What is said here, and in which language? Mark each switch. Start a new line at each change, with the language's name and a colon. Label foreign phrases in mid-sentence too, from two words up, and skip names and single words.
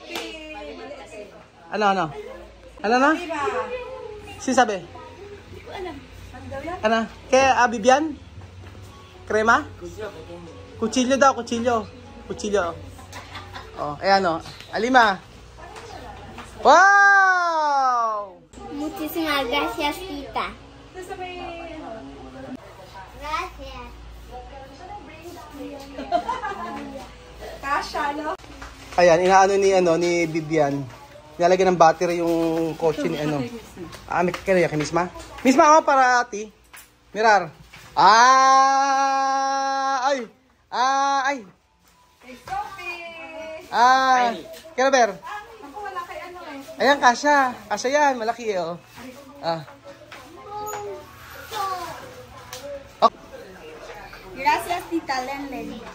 Filipino: Ano? Ano na? Sinasabi? Ano? Kaya Bibian? Krema? Kutsilyo daw, kutsilyo. Kutsilyo. Oh, ayan o. Alima. Wow!
Spanish: Muchísimas gracias, tita.
Filipino: Gracias. Kasha, no? Ayan, inaano ni Bibian. Nilalagyan ng battery yung kotse ni ano. Ah, may kaya kay Misma? Misma, oh, para ati. Mirar. Ay! Hey, Sophie! Kaya Ber. Ako wala kay ano eh. Ayan, kasya. Kasya yan, malaki eh, oh. Ah. Gracias, tita Lenlen.